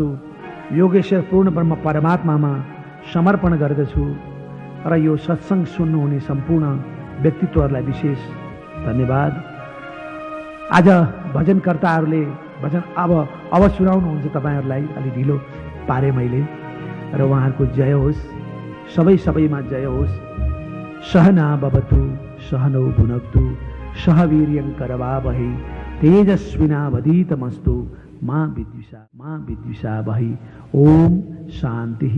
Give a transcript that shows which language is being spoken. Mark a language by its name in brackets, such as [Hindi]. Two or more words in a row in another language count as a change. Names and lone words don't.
[Nepali] योगेश्वर पूर्ण ब्रह्म परमात्मामा समर्पण गर्दछु र यो सत्संग सुन्नुहुने सम्पूर्ण व्यक्तित्वहरूलाई विशेष धन्यवाद। आज भजनकर्ताहरूले भजन अब सुनाउनुहुन्छ तपाईहरुलाई, अलि ढिलो पारे मैले, र उहाँहरूको जय होस्, सबैमा जय होस्। [Sanskrit] सहना भवतु सहनौ भुनक्तु सह वीर्यं करवावहै तेजस्विनावधीतमस्तु मा विद्विषावहै। ओम शान्ति।